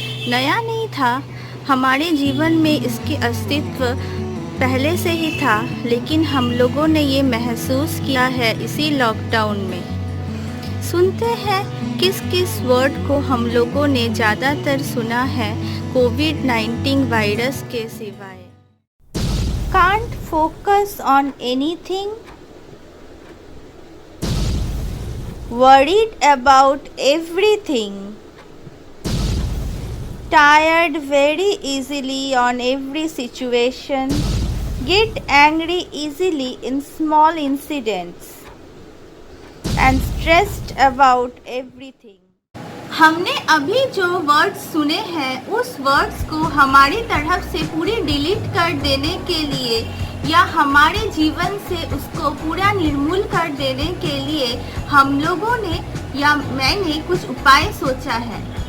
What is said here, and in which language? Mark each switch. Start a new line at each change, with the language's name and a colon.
Hindi: नया नहीं था, हमारे जीवन में इसके अस्तित्व पहले से ही था, लेकिन हम लोगों ने ये महसूस किया है इसी लॉकडाउन में। सुनते हैं किस किस वर्ड को हम लोगों ने ज़्यादातर सुना है कोविड-19 वायरस के सिवाय।
English: Can't focus on anything, worried about everything, tired very easily on every situation, get angry easily in small incidents and stressed about everything।
Hindi: हमने अभी जो वर्ड्स सुने हैं उस वर्ड्स को हमारी तरफ से पूरी डिलीट कर देने के लिए या हमारे जीवन से उसको पूरा निर्मूल कर देने के लिए हम लोगों ने या मैंने कुछ उपाय सोचा है।